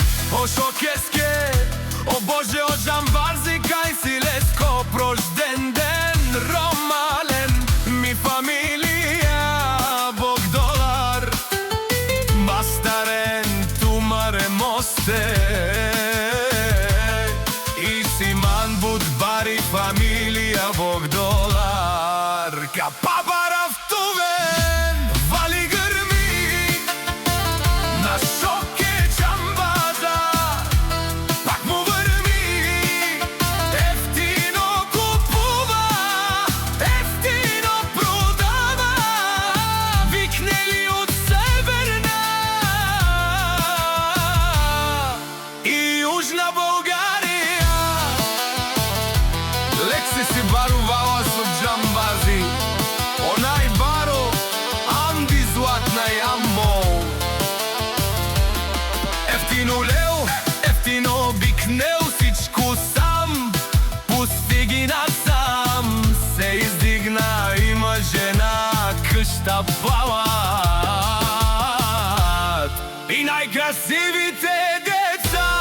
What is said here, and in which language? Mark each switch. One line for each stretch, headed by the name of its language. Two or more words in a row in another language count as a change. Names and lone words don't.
Romany: О Шокеске, о Боже, о Джамбази, кај си леско, прожден ден, ромален, ми фамилија, Бог долар, мастарен, тумаре мосте, Будбари, фамилија, Бог долар, капабарав тувен,
Bulgarian: вали грми на Шоке Джамбаза, пак му врми, ефтино купува, ефтино продава, викнели од Северна и Јужна Българија.
Romany: Лекси си барувала со Джамбази, онај баро, Анди златна Ямбол.
Bulgarian: Ефтино лео, ефтино бикнел, сичку сам, пусти ги насам. Се издигна, има жена, къща палат и најкрасивите деца.